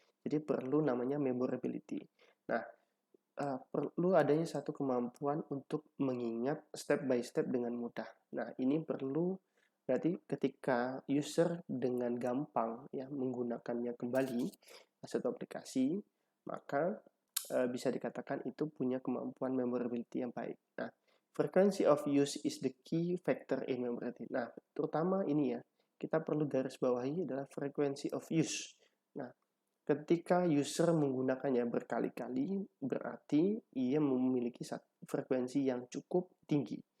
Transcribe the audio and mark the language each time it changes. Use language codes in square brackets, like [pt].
[id] Jadi perlu namanya memorability. Nah, perlu adanya satu kemampuan untuk mengingat [en] step by step [id] dengan mudah. Nah, ini perlu berarti ketika user dengan gampang ya menggunakannya kembali satu aplikasi, maka bisa dikatakan itu punya kemampuan memorability yang baik. [en] Nah, frequency of use is the key factor in memorability. [id] Nah, terutama ini ya, kita perlu garis bawahi adalah [en] frequency of use. [id] Nah, ketika user menggunakannya berkali-kali, berarti ia memiliki frekuensi yang cukup tinggi.